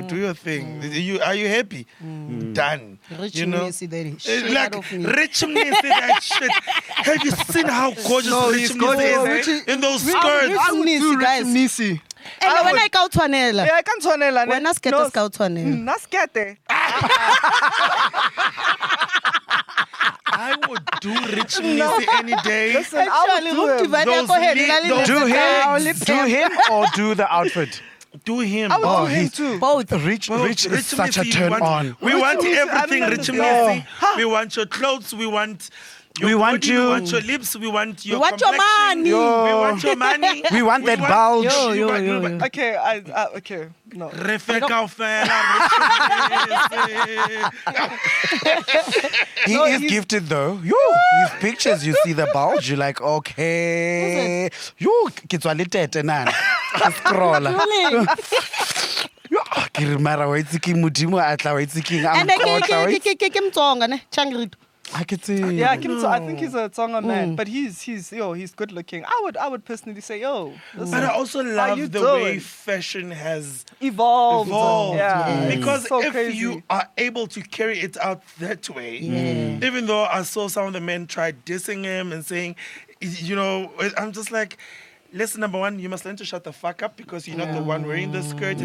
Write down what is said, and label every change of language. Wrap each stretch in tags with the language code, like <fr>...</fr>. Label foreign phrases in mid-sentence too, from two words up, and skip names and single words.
<en>Do your thing. Are you happy? Done. Rich you know, Mnisi, that shit like out of me. Rich Mnisi, that shit. Have you seen how gorgeous Rich Mnisi is in those skirts? Rich Mnisi, guys. Nisi. And when I go to Anela. Yeah, I can't tshwanela, ne? When I skate is go to Anela.</en> <st>Nna skete.</st> <en>I would do Rich Mnisi any day. Listen, I would do him. Do him or do the outfit? Do him. I would do him too. Both. Rich is such a Mnisi, turn on. We want Mnisi, everything, I Rich don't Mnisi. We want your clothes. We want your We want body, you. We want your lips. We want your want your complexion. money. We want your money. We want that bulge. Yo. Okay, okay, no.</en> <st>Refe kaofela,</st> <en>He No, is he's- gifted though. His pictures, you see the bulge, you're like, okay.</en> <st>Ke tswa le tete nana. Ke scrolla.</st> <en>Really?</en> <st>Yo, ke re mara wa itse ke modimo a tla wa itse ke eng a</st> <en>And</en> <st>mqotla, wa itse- ke Mtsonga ne, Changrito. Ha ke tsebe.</st> <en>Yeah, I think he's a Tsonga man, but he's good looking. I would personally say, listen, But I also how love you the way doing? fashion has evolved. evolved. Yeah, Because so if crazy. you are able to carry it out that way, even though I saw some of the men try dissing him and saying, you know, I'm just like, lesson number one, you must learn to shut the fuck up because you're not the one wearing the skirt.</en>